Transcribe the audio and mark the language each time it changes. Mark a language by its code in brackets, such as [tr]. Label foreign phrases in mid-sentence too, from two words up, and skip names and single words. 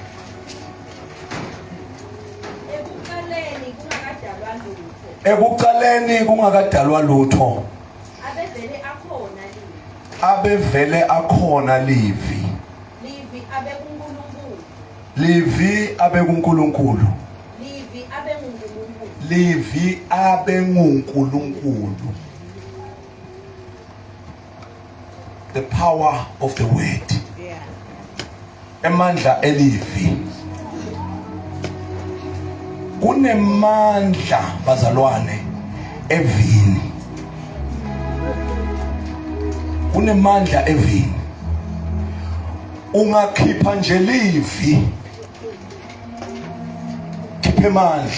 [ss] Ekuqaleni kungakadalwa lutho abevele akhona livi abe kuNkulunkulu livi abe nguNkulunkulu. [en] The power of the word. [ss] Emandla elivi kunemandla bazalwane evini. Kunemandla evini. Ungakhipha nje livi khiphe mandla.